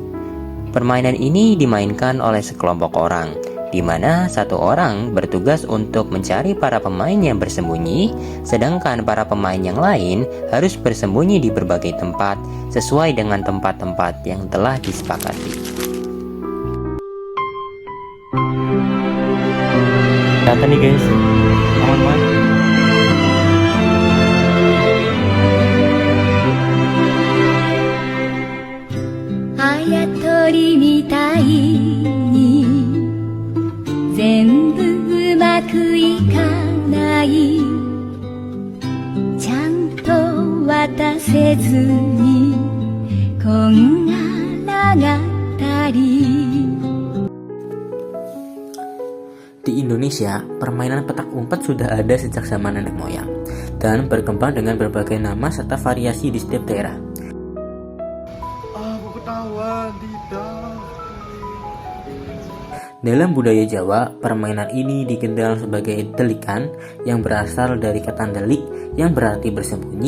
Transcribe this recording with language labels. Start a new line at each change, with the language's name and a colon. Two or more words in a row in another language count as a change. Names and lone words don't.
Indonesian: Permainan ini dimainkan oleh sekelompok orang, di mana satu orang bertugas untuk mencari para pemain yang bersembunyi, sedangkan para pemain yang lain harus bersembunyi di berbagai tempat sesuai dengan tempat-tempat yang telah disepakati. Kata nih guys, aman-aman.
Japanese: あやとりみたいに全部うまくいかないちゃんと渡せずにこんがらがったり
Indonesian: Di Indonesia, permainan petak umpet sudah ada sejak zaman nenek moyang dan berkembang dengan berbagai nama serta variasi di setiap daerah. Aku ketahuan, tidak. Dalam budaya Jawa, permainan ini dikenal sebagai delikan yang berasal dari kata delik yang berarti bersembunyi.